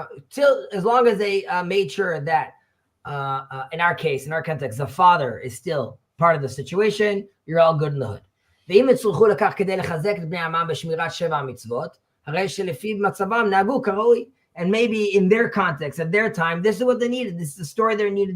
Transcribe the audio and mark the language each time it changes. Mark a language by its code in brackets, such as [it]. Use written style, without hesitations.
[en] Till as long as they made sure that in our case, in our context, the father is still part of the situation, you're all good in the hood. [he] ואם יצטרכו לכך כדי לחזק את בני עמם בשמירת 7 המצוות, הרי שלפיו מצבם נהגו כראוי. [en] And maybe in their context, at their time, this is what they needed. This is the story they needed.